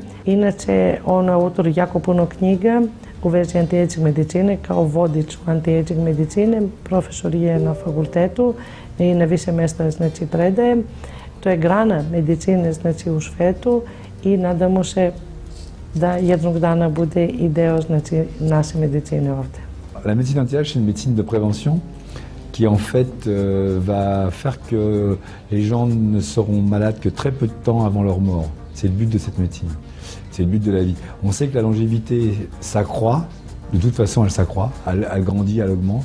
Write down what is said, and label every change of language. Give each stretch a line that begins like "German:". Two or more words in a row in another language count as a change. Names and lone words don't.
Serbian: Inače, on je autor jako puno knjiga u vezi
English: anti-aging medicine,
Serbian: kao vodič u
English: anti-aging medicine.
Serbian: Profesor je na fakultetu i na više mjesta znači, predaje. To je grana medicine znači, u svetu i nadamo se da jednog dana bude i deo znači, naše medicine ovdje.
French: La médecine anti-âge, c'est une médecine de prévention qui en fait va faire que les gens ne seront malades que très peu de temps avant leur mort. C'est le but de cette médecine, c'est le but de la vie. On sait que la longévité s'accroît, de toute façon elle s'accroît, elle grandit, elle augmente.